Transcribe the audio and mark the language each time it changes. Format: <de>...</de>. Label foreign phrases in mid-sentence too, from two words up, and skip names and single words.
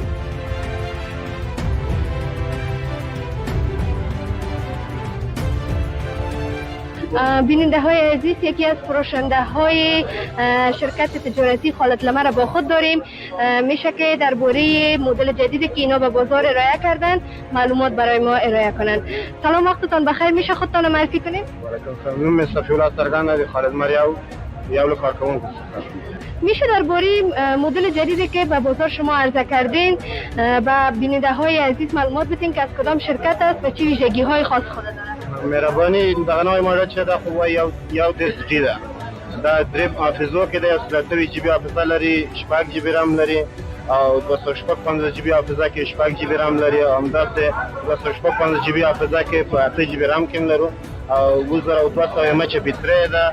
<fa>بیننده های عزیز، یکی از فروشنده های شرکت تجارتی خالد لمر را با خود داریم. میشه که درباره مدل جدیدی که اینا به بازار ارائه کردن معلومات برای ما ارائه کنن. سلام، وقتتان بخیر. میشه خودتان معرفی کنید؟</fa> <ar>علیکم سلام.</ar> <ps>صفی‌الله سرگان خالد لمر یو کارکنان. میشه درباره مدل جدیدی که به بازار شما عرضه کردین و بیننده های عزیز معلومات بدین که از کدام شرکت است و چه ویژگی های خاص خود داره؟ مهربانی دغه نوې ماډل چې دا خو یو دس جی ده، دا دریم حافظو کې د 33GB حافظه لري، 4GB رام لري او 256GB حافظه کې 4GB رام لري، او همداسې 256GB حافظه کې په 8GB رام کې لرو او 2200 mAh بیټرۍ ده.</ps>